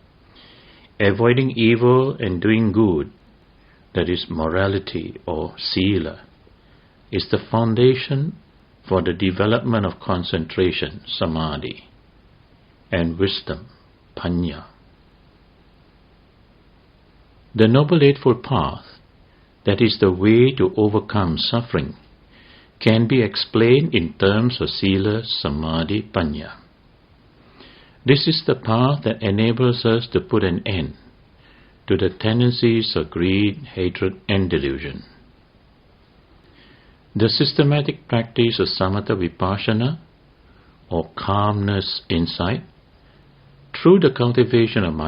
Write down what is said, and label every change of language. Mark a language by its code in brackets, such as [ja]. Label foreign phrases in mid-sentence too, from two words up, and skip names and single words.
[en] Avoiding evil and doing good that is morality or sila, is the foundation for the development of concentration, samadhi, and wisdom, panya. The Noble Eightfold Path, that is the way to overcome suffering, can be explained in terms of sila, samadhi, panya. This is the path that enables us to put an end to the tendencies of greed, hatred, and delusion. The systematic practice of [pi] samatha vipassana, [en] or calmness insight, through the cultivation of